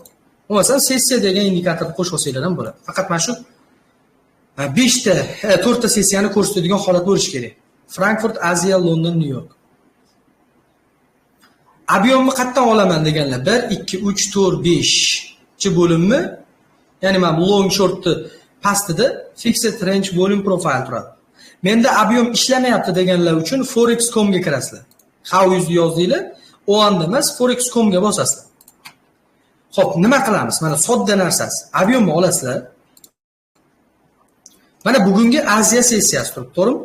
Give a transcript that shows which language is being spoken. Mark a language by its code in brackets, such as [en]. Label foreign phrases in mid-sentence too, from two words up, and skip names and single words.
[uz] Bo'lmasa sessiya degan indikatorni qo'shib olsanglar ham bo'ladi. Faqat mana shu 5 ta, 4 ta sessiyani ko'rsatadigan holat bo'lishi kerak. Frankfurt, Aziya, London, New York. Ob'yomni qayerdan olaman deganlar 1, 2, 3, 4, 5 bo'limmi? Ya'ni men [en] long shortni [uz] pastida [en] fixed range volume profile [uz] turadi. Menda ob'yom ishlamayapti deganlar uchun forex.com ga kirasizlar. How yuzni yozdinglar, o anda emas forex.com ga bosasizlar. Xo'p, nima qilamiz? Mana sodda narsasi. Ob'yomni olasizlar. Mana bugungi Aziya sessiyasi turibdi, to'g'rimi?